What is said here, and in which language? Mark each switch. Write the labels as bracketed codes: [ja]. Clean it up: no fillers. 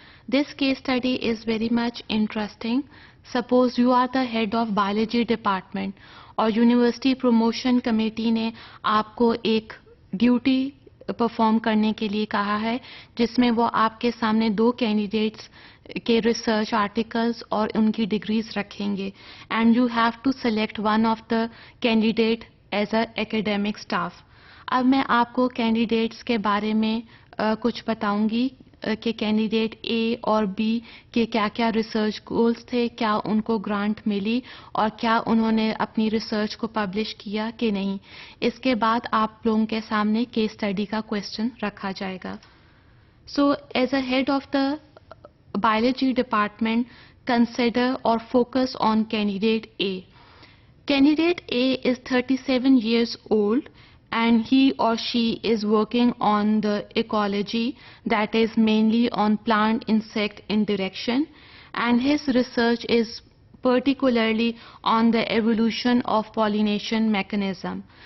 [en] This case study is very much interesting. Suppose you are the head of biology department [ur] اور university promotion committee نے آپ کو ایک duty perform کرنے کے لیے کہا ہے جس میں وہ آپ کے سامنے 2 کینڈیڈیٹس کے ریسرچ آرٹیکلز اور ان کی ڈگریز رکھیں گے [en] And you have to select one of the candidate as a academic staff. [ur] اب میں آپ کو کینڈیڈیٹس کے بارے میں کچھ بتاؤں گی کہ کینڈیڈیٹ اے اور بی کے کیا کیا ریسرچ گولز تھے, کیا ان کو گرانٹ ملی اور کیا انہوں نے اپنی ریسرچ کو پبلش کیا کہ نہیں. اس کے بعد آپ لوگوں کے سامنے کیس اسٹڈی کا کویسچن رکھا جائے گا. [en] So as a head of the biology department, consider or focus on candidate A. Candidate A is 37 years old and he or she is working on the ecology, that is mainly on plant insect interaction, and his research is particularly on the evolution of pollination mechanism.